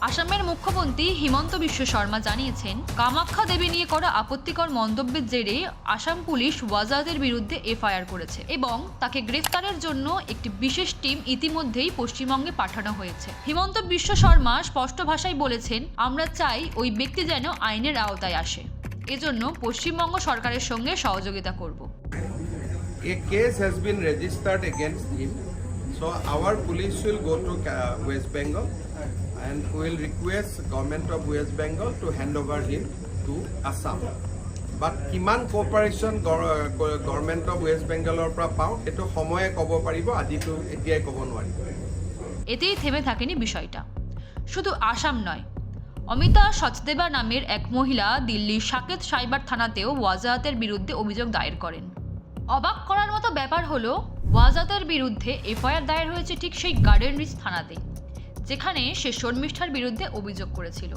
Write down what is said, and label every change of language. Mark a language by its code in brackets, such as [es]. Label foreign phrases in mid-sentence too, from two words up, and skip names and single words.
[bn] আসামের মুখ্যমন্ত্রী হিমন্ত বিশ্ব শর্মা জানিয়েছেন, কামাখ্যা দেবী নিয়ে করা আপত্তিকর মন্তব্যের জেরে আসাম পুলিশ ওয়াজাহাতের বিরুদ্ধে এফআইআর করেছে এবং তাকে গ্রেফতারের জন্য একটি বিশেষ টিম ইতিমধ্যেই পশ্চিমবঙ্গে পাঠানো হয়েছে। হিমন্ত বিশ্ব শর্মা স্পষ্ট ভাষায় বলেছেন, আমরা চাই ওই ব্যক্তি যেন আইনের আওতায় আসে, এজন্য পশ্চিমবঙ্গ সরকারের সঙ্গে সহযোগিতা করব। [en] A case has been registered against him, so our police will go to West Bengal and will request government of West Bengal to hand over him to Assam. [as] But কিমান [en] cooperation government of West Bengal [as] পৰা পাওঁ সেইটো সময়ে ক'ব পাৰিব, আজিতো এতিয়াই ক'ব নোৱাৰিব। [bn] এতেই থেমে থাকেনি বিষয়টা। শুধু আসাম নয়, অমিতা সচদেবা নামের এক মহিলা দিল্লির সাকেত সাইবার থানাতেও ওয়াজাহাতের বিরুদ্ধে অভিযোগ দায়ের করেন। অবাক করার মতো ব্যাপার হলো, ওয়াজাহাতের বিরুদ্ধে এফআইআর দায়ের হয়েছে ঠিক সেই গার্ডেন রিচ থানাতে, যেখানে সে শর্মিষ্ঠার বিরুদ্ধে অভিযোগ করেছিল।